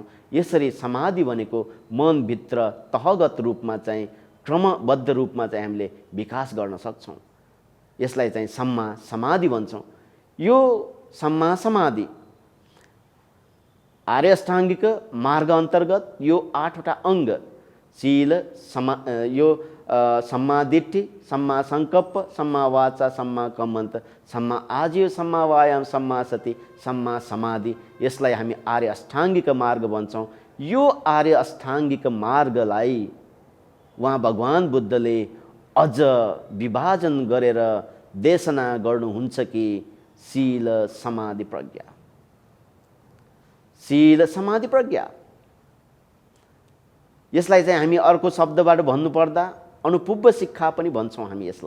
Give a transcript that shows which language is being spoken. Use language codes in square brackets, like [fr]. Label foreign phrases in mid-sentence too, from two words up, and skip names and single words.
[ne] यसरी समाधि भनेको मनभित्र तहगत रूपमा चाहिँ क्रमबद्ध रूपमा चाहिँ हामीले विकास गर्न सक्छौँ। यसलाई चाहिँ [pi] सम्मा समाधि [ne] भन्छौँ। यो [pi] सम्मा समाधि [ne] आर्य अष्टाङ्गिक मार्ग अन्तर्गत यो 8वटा अङ्ग शील, [pi] सम्मा दिट्ठी, सम्मा सङ्कल्प, सम्मा वाचा, सम्मा कम्मन्त, सम्मा आजीव, सम्मा वायाम, सम्मा सति, सम्मा समाधि, [ne] यसलाई हामी आर्य अष्टाङ्गिक मार्ग भन्छौँ। यो आर्य अष्टाङ्गिक मार्गलाई उहाँ भगवान बुद्धले अझ विभाजन गरेर देशना गर्नुहुन्छ कि शील, समाधि, प्रज्ञा। शील, समाधि, प्रज्ञा, यसलाई चाहिँ हामी अर्को शब्दबाट भन्नुपर्दा अनुपुब्ब शिक्षा पनि भन्छौँ हामी यसलाई।